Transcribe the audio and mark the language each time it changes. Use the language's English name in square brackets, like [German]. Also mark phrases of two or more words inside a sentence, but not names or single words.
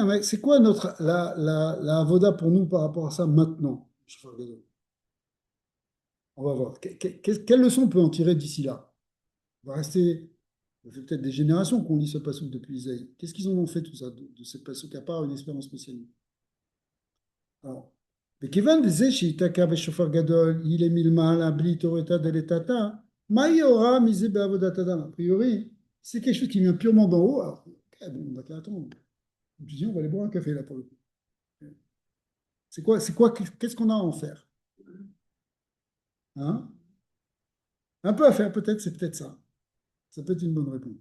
[French] Mais c'est quoi la avoda pour nous par rapport à ça maintenant, chauffeur gadol? On va voir. Quelle leçon on peut en tirer d'ici là? On va rester. Ça fait peut-être des générations qu'on lit ce passouk depuis Isaïe. Qu'est-ce qu'ils en ont fait tout ça, de ce passouk, à part une expérience messianique? Alors, [Hebrew] וכיוון דזה שייתקע בשופר גדול, יהיה מלמעלה בלי תורתא דלתתא, מה היא הוראה מזה בעבודת אדם? [French] A priori, c'est quelque chose qui vient purement d'en haut. Alors, okay, bon, on va attendre. Je dis, on va aller boire un café là pour le coup. Qu'est-ce qu'on a à en faire? Hein? Un peu à faire, peut-être, c'est peut-être ça. Ça peut être une bonne réponse.